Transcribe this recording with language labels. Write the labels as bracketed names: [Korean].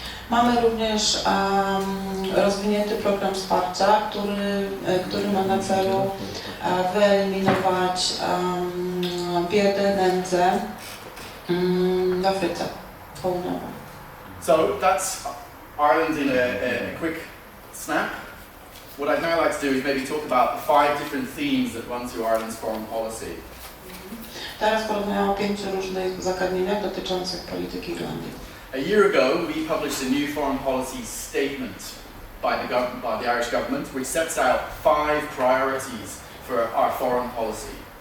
[Polish] Mamy również rozwinięty program wsparcia, który ma na celu wyeliminować biedę, nędzę w Afryce Południowej. [English] So that's Ireland in a quick snap. What I'd now like to do is maybe talk about the 5 different themes that run through Ireland's foreign policy. [Polish] Teraz porozmawiam o 5 różnych zagadnieniach dotyczących polityki Irlandii. [English] A year ago, we published a new foreign policy statement by the Irish government, which sets out 5 priorities for our foreign policy.